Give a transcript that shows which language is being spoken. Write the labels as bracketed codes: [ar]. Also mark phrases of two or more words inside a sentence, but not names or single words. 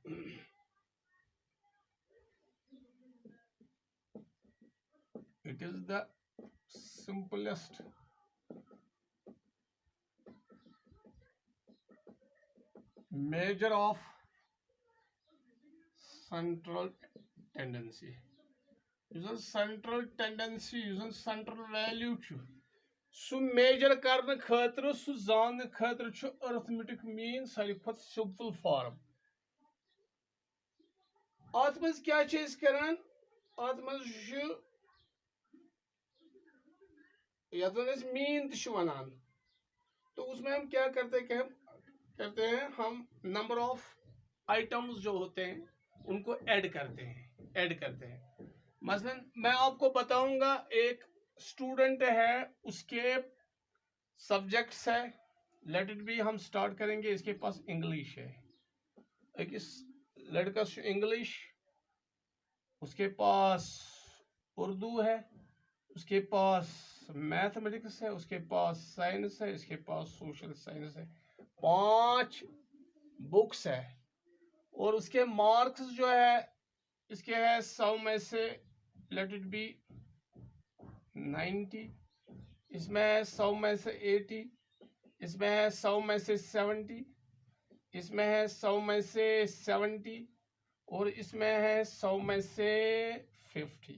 [en] It is the simplest measure of central tendency. Using central tendency, using central value [ks] सु मेजर करने खतर सु जानने खतर [en] arithmetic mean [ks] सारी खत [en] simple form. [ks] अत मज क्या करान, अत मज मीन तनान। [hi] तो उसमें हम क्या करते हैं कि हम करते हैं, हम [en] number of items [hi] जो होते हैं उनको ऐड करते हैं। मसलन मैं आपको बताऊंगा, एक स्टूडेंट है, उसके सब्जेक्ट्स है, [en] let it be [hi] हम स्टार्ट करेंगे, इसके पास इंग्लिश है, [ks] अकिस लड़कस [hi] इंग्लिश, उसके पास उर्दू है, उसके पास मैथमेटिक्स है, उसके पास साइंस है, इसके पास [en] social science [hi] है। 5 बुक्स है और उसके मार्क्स जो है इसके है 100 में से [en] let it be [hi] 90, इसमें है 100 में से 80, इसमें है 100 में से 70, इसमें है 100 में से 70 और इसमें है 100 में से 50।